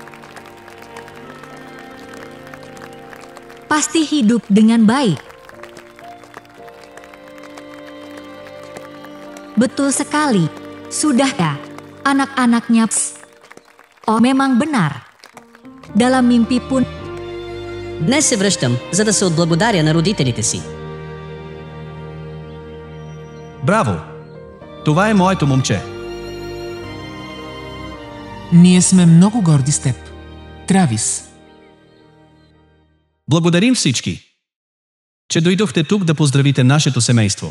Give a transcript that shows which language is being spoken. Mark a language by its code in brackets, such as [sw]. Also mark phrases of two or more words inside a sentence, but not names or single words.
[id] Pasti hidup dengan baik. Betul sekali. Sudah ya, anak-anaknya. Oh, memang benar. Dalam mimpi pun. [bg] Днес се връщам, за да се отблагодаря на родителите си. Браво! Това е моето момче. Ние сме много горди с теб, Травис. Благодарим всички, че дойдохте тук да поздравите нашето семейство.